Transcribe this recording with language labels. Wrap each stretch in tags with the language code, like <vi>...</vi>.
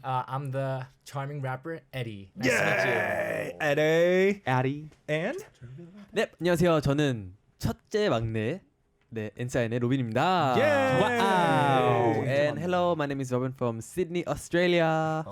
<en>I'm the charming rapper Eddie. Nice to meet you. Eddie. Addy. And?</en> <ko>네, 안녕하세요. 저는 첫째 막내 n.SSign의 로빈입니다. Yay! Wow.</ko> <en>And hello, my name is Robin from Sydney, Australia.</en>